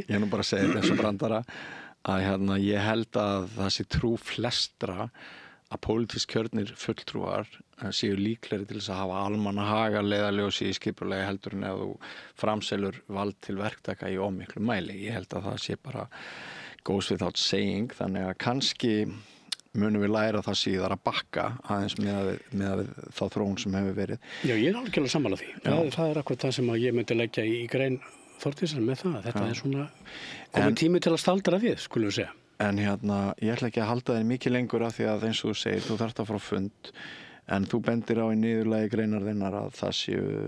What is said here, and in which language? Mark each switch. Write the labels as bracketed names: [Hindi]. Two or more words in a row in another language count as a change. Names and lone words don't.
[Icelandic] Ég nú bara að segja þessu brandara að ég held að það sé trú flestra að pólitísk kjörnir fulltrúar séu líklegri til þess að hafa almannahaga leiðarljósi í skipulagi heldur en ef þú framselur vald til verktaka í ómiklu mæli. Ég held að það sé bara [English] goes without saying, [Icelandic] þannig að kannski munum við læra það síðar að bakka aðeins með þá þróun sem hefur verið. Já, ég er alveg sammála því. Það er akkurat það sem ég myndi leggja í grein Þórdísar með það. Þetta er svona komið tími til að staldra við, skulum við segja. En ég ætla ekki að halda þér mikið lengur af því að eins og þú segir, þú þarft að fara á fund en þú bendir á í niðurlagi greinar þinnar að það séu